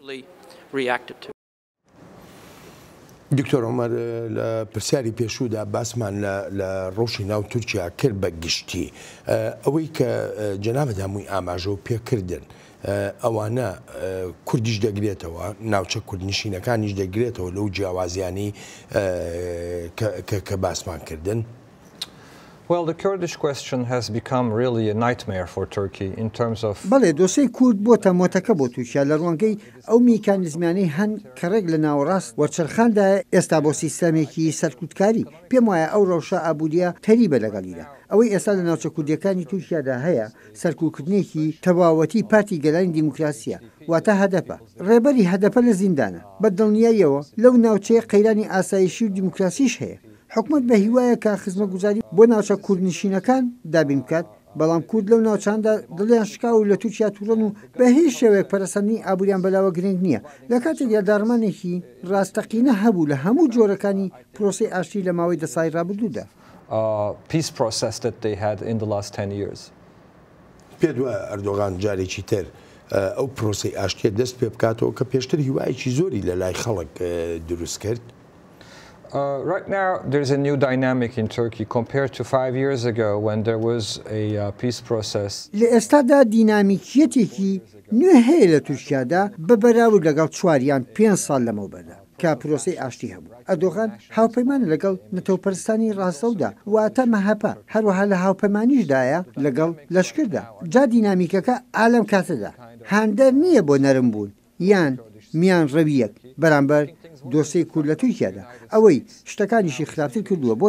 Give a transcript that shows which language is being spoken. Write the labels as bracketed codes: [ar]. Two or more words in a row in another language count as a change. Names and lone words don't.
[ckb] دکتۆر عومەر لە پرسیاری پێشوودا باسمان لە ڕۆژی ناو تورکیا کرد بە گشتی ئەوەی کە جەنابەت هەمووی ئاماژە و پێکردن ئەوانە کوردیش دەگرێتەوە ناوچە کوردنشینەکانیش دەگرێتەوە لەو جیاوازیانی کە باسمان کردن. [en] Well, the Kurdish question has become really a nightmare for Turkey in terms of... [ckb] بەڵێ دۆسەی کورد بۆتە مۆتەکە بۆ تووشیا لە ڕوانگەی ئەو میکانیزمانەی هەن کە ڕێک لە ناوەڕاست وەرچەرخاندا ئێستا بۆ سیستەمێکی سەرکوتکاری پێم وایە ئەو ڕەوشە ئابوووریە تەریبە لەگەڵیدا ئەوەی ئێستا لە ناوچە کوردیەکانی تورکیادا هەیە سەرکوتکردنێکی تەواوەتی پارتی گەلانی دیموکراسیە واتە هەدەپە ڕێبەری هەدەپە لە زیندانە بە دڵنیاییەوە لەو ناوچەیە قەیرانی ئاسایشی و دیموکراسیش هەیە حکومت بە هیوایە کە خزمەتگوزاری بۆ ناوچە کوردنشینەکان دابین بکات بەڵام کورد لەو ناوچاندا دڵیان شکا و لە تورکیا تووڕەن و بە هیچ شێوەیە پەرەسەندنی ئابووریان بەلاوە گرنگ نییە لە کاتێکدا داڕمانێکی ڕاستەقینە هەبوو لە هەموو جۆرەکانی پرۆسی ئاشتی لە ماوەی 10 ساڵی ڕابردوودا. [en] peace process that they had in the last 10 years. [ckb] پێ دووە ئەردۆغان جارێکی تر ئەو پرۆسی ئاشتیە دەست پێ بکاتەوە کە پێشتر هیوایەکی زۆری لە لای خەڵک دروست کرد. [en] Right now, there's a new dynamic in Turkey compared to 5 years ago when there was a peace process. [ckb] لە ئێستادا دینامیکیەتێکی نوێ هەیە لە تورکیادا بەبەراورد لەگەڵ 4 یان 5 ساڵ لەمەوبەردا کە پرۆسی ئاشتی هەبوو. ئەردۆغان هاوپەیمان لەگەڵ نەتەوەپەرستانی ڕاستەودا واتە مەهەپە هەروەها لە هاوپەیمانیشدایە لەگەڵ لەشکردا جا دینامیکەکە ئالەم کاتەدا هاندەر نییە بۆ نەرم بوون یان میان ڕەویەک بەرامبەر دۆسەی کورد لە تورکیادا ئەوەی شتەکانیشی خراپتر کردووە بۆ